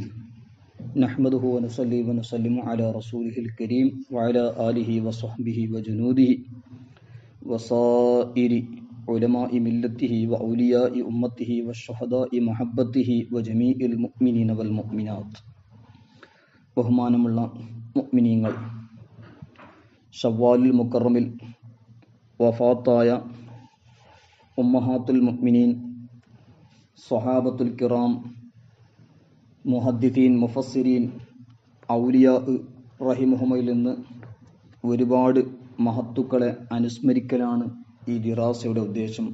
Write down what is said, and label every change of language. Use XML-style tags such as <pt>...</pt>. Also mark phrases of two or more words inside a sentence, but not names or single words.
<ar>نحمده ونصلي ونسلم على رسوله الكريم وعلى آله وصحبه وجنوده وصائر علماء ملته وأولياء أمته والشهداء محبته وجميع المؤمنين والمؤمنات.</ar> <ml>ബഹുമാനമുള്ള മുഅ്മിനീങ്ങൾ, ഷവ്വാലുൽ മുക്കറമിൽ വഫാത്തായ</ml> <ar>أمهات المؤمنين, الصحابة الكرام,</ar> <ml>മുഹദ്ദിഥീൻ, മുഫസ്സിരീൻ, ഔലിയാ റഹിമഹുമയിൽ നിന്ന് ഒരുപാട് മഹത്തുക്കളെ അനുസ്മരിക്കലാണ് ഈ ദിറാസയുടെ ഉദ്ദേശം.</ml>